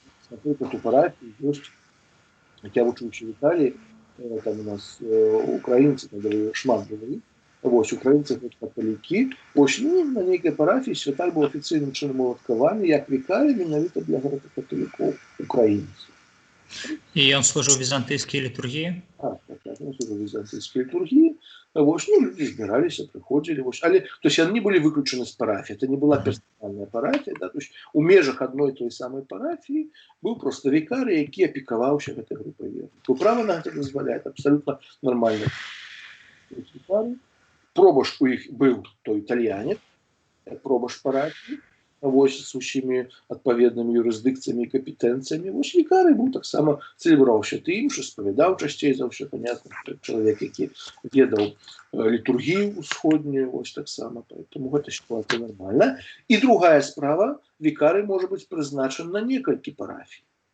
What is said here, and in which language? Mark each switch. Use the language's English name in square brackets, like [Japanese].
[Belarusian] Напрыклад, у парафіі ёсць, як я вучыўся в Італіі, там у нас украінцы, там шмат было, вось, украінцы, каталікі, вось, ну, на нейкай парафіі святар быў афіцыйным чынам уладкаваны як вікарый менавіта для грэка-каталікоў украінцаў. І ён служыў візантыйскай літургіі? [Russian] Так, он служил в византийской литургии. Вот, ну, люди избирались, приходили. Вот. То есть они были выключены с парафии. Это не была персональная парафия. Да? То есть у межах одной той самой парафии был просто викарий, який опековался этой группой верных. Право на это дозволяет. Абсолютно нормально. Пробаш у них был то итальянец, пробаш парафии. [Belarusian] Вось з усімі адпаведнымі юрысдыкцыямі і кампетэнцыямі. Вось вікарый быў таксама цэлебраў святы імшы, спавядаў часцей за ўсё, [Russian] понятно, [Belarusian] чалавек, які ведаў літургію ўсходнюю, вось таксама, [Russian] поэтому [Belarusian] гэта сітуацыя нармальная. І другая справа, вікарый можа быць прызначан на некалькі парафій.